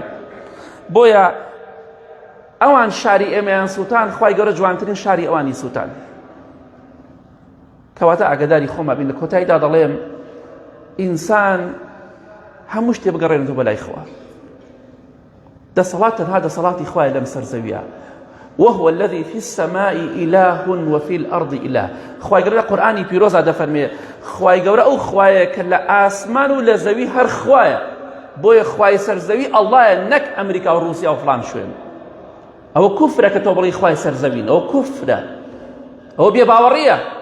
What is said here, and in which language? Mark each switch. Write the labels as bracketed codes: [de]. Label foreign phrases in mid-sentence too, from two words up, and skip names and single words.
[ckb] بۆیە ئەوان شاری ئێمەیان سوتان خوای گەورە جوانترین شاری ئەوانی سوتان. کەواتە ئاگاداری خۆمان بین. لە کۆتاییدا دەڵێم ئینسان هەموو شتێ بگەڕێنێتەوە بەلای خوا. دەسەڵات تەنها دەسەڵاتی خوایە لەم سەرزەویە. [ar] وهو الذي في السماء إله وفي الأرض إله. [ckb] خوای گەورە لە قورئانی پیرۆزا دەفەرمێ خوای گەورە ئەو خوایە کە لە ئاسمان و لە زەوی هەر خوایە. بۆیە خوای سەرزەوی ئەڵڵایە نەک ئەمریکا و رووسیا و فڵان شوێن. ئەوە کوفرە کە تۆ بڵی خوای سەرزەوین. ئەوە کوفرە. ئەوە بێباوەڕیە.